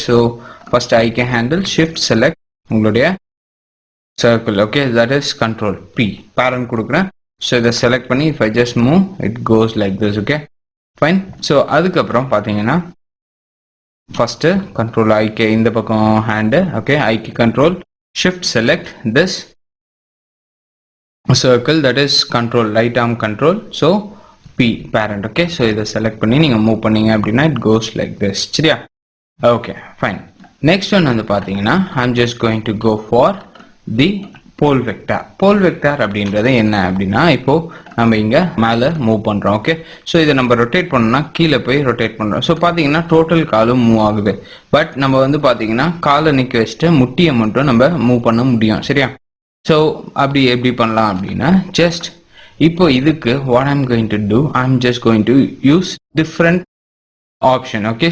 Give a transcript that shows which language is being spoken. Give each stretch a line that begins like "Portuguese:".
English: So first I can handle shift select உங்களுடைய circle, okay. That is control P parent கொடுக்குறேன். So
Tamil: இதை select பண்ணி
English: If I just move it goes like this, okay, fine.
Tamil: So அதுக்கப்புறம் பார்த்தீங்கன்னா first control ஐகே இந்த பக்கம் hand, okay.
English: ஐகே control shift select this circle, that is control right arm control, so P parent, okay.
Tamil: So இதை select பண்ணி நீங்க move பண்ணீங்க அப்படின்னா
English: it goes like this,
Tamil: சரியா?
English: Okay, fine. Next one
Tamil: வந்து பார்த்தீங்கன்னா
English: I'm just going to go for the pole vector.
Tamil: pole vector அப்படின்றது என்ன அப்படின்னா இப்போ நம்ம இங்க மேலே மூவ் பண்றோம், ஓகே. ஸோ இதை நம்ம ரொட்டேட் பண்ணோம்னா கீழே போய் ரொட்டேட் பண்றோம். ஸோ பார்த்தீங்கன்னா டோட்டல் காலும் மூவ் ஆகுது. பட் நம்ம வந்து பார்த்தீங்கன்னா காலை நிற்க வச்சுட்டு முட்டியை மட்டும் நம்ம மூவ் பண்ண முடியும், சரியா? ஸோ அப்படி எப்படி பண்ணலாம் அப்படின்னா ஜஸ்ட் இப்போ இதுக்கு
English: What I'm going to do, I'm just going to use different option, okay.